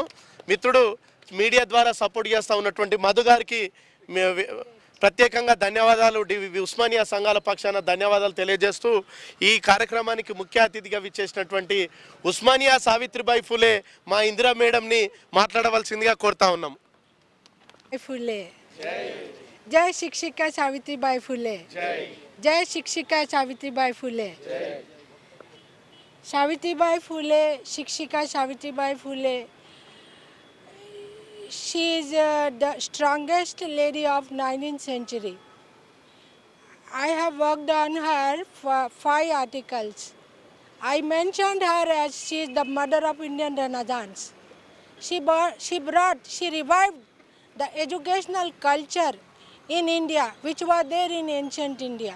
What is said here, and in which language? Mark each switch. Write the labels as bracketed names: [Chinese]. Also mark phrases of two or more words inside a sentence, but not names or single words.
[Telugu] మిత్రుడు మీడియా ద్వారా సపోర్ట్ చేస్తూ ఉన్నటువంటి మధు గారికి ప్రత్యేకంగా ధన్యవాదాలు, ఉస్మానియా సంఘాల పక్షాన ధన్యవాదాలు తెలియజేస్తూ ఈ కార్యక్రమానికి ముఖ్య అతిథిగా విచ్చేసినటువంటి ఉస్మానియా సావిత్రిబాయి ఫులే మా ఇందిరా మేడంని మాట్లాడవలసిందిగా కోరుతా ఉన్నాం. [Marathi] फुले जय शिक्षिका सावित्रीबाई फुले, जय शिक्षिका सावित्रीबाई फुले. सावित्रीबाई फुले, शिक्षिका सावित्रीबाई फुले, [English] she is the strongest lady of 19th century. I have worked on her for 5 articles. I mentioned her as she is the mother of Indian Renaissance. She revived the educational culture in India, which was there in ancient India.